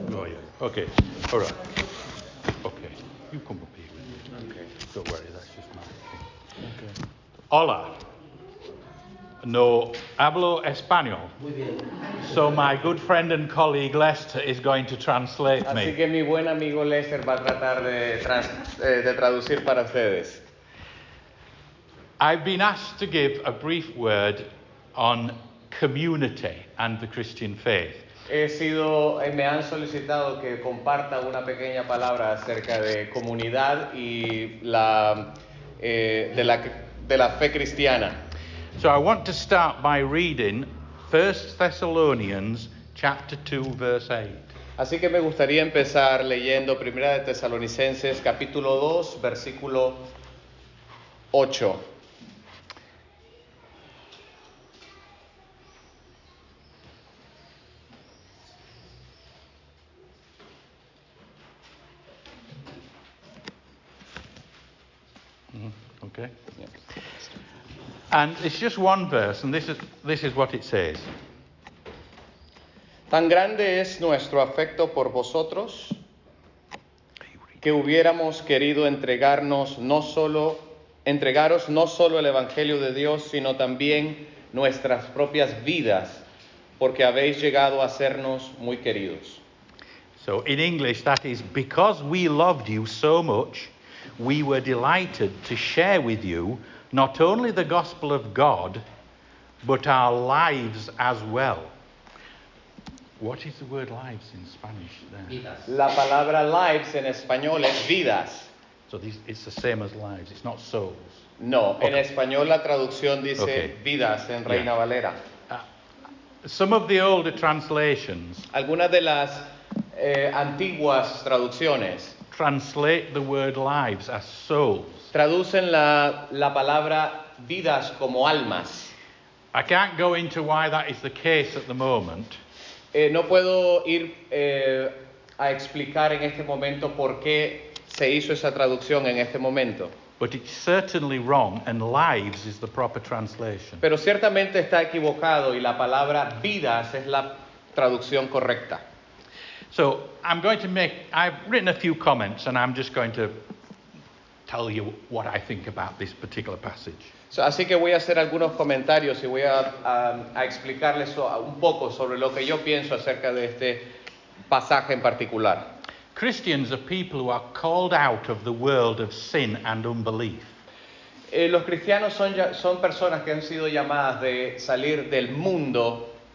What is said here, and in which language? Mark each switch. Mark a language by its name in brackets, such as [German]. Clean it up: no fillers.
[English] Oh yeah. Okay. All right. Okay. You come up here with me. Okay. Don't worry. That's just my thing. Okay. [Spanish] Hola. No hablo español. Muy bien. [English] So my good friend and colleague Lester is going to translate [Spanish] Así [English] me. [Spanish] que mi buen amigo Lester va a tratar de traducir para ustedes. [English] I've been asked to give a brief word on community and the Christian faith. [Spanish] Me han solicitado que comparta una pequeña palabra acerca de comunidad y de la fe cristiana. [English] So I want to start by reading 1 Thessalonians chapter 2 verse 8. [Spanish] Así que me gustaría empezar leyendo 1 de Tesalonicenses capítulo 2 versículo 8. [English] Okay? Yeah. And it's just one verse, and this is what it says. [Spanish] Tan grande es nuestro afecto por vosotros que hubiéramos querido entregaros no solo el Evangelio de Dios, sino también nuestras propias vidas, porque habéis llegado a sernos muy queridos. [English] So in English that is, because we loved you so much, we were delighted to share with you not only the gospel of God, but our lives as well. What is the word lives in Spanish there? [Spanish] Vidas. La palabra lives en español es vidas. [English] So it's the same as lives, it's not souls. [Spanish] No, [English] Okay. [Spanish] en español la traducción dice [English] Okay. [Spanish] vidas en Reina Valera. [English] Some of the older translations [Spanish] Algunas de las antiguas traducciones [English] translate the word lives as souls. [Spanish] traducen la palabra vidas como almas. [English] I can't go into why that is the case at the moment, [Spanish] No puedo ir a explicar en este momento por qué se hizo esa traducción en este momento, [English] but it's certainly wrong, and lives is the proper translation. [Spanish] pero ciertamente está equivocado y la palabra vidas es la traducción correcta. [English] So I've written a few comments, and I'm just going to tell you what I think about this particular passage. [Spanish] Así que voy a hacer algunos comentarios y voy a explicarles un poco sobre lo que yo pienso acerca de este pasaje en particular. [English] Christians are people who are called out of the world of sin and unbelief. [Spanish] Los cristianos son personas que han sido llamadas de salir del mundo